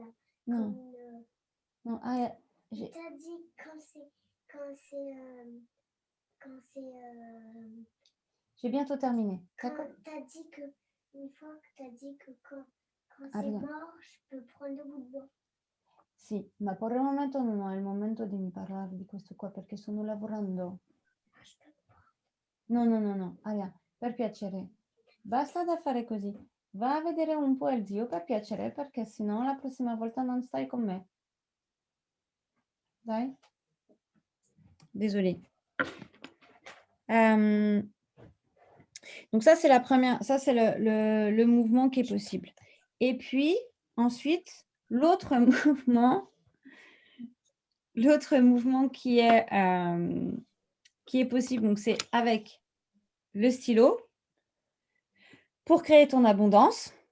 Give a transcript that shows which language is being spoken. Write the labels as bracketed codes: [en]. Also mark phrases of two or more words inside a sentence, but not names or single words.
[fr] Non. Comme, Non. t'as dit quand c'est J'ai bientôt terminé. quand t'as dit que une fois que t'as dit que quand c'est bien. mort, je peux prendre le bout de bois. [it] Sì, ma per il momento non è il momento di parlare di questo qua perché sto lavorando. No, Aria, per piacere. Basta da fare così. Va a vedere un po' il zio per piacere perché sennò la prossima volta non stai con me. Dai. [fr] Désolée. Donc ça, c'est la première, ça, c'est le mouvement qui est possible. Et puis, ensuite, l'autre mouvement qui est possible, donc c'est avec le stylo pour créer ton abondance.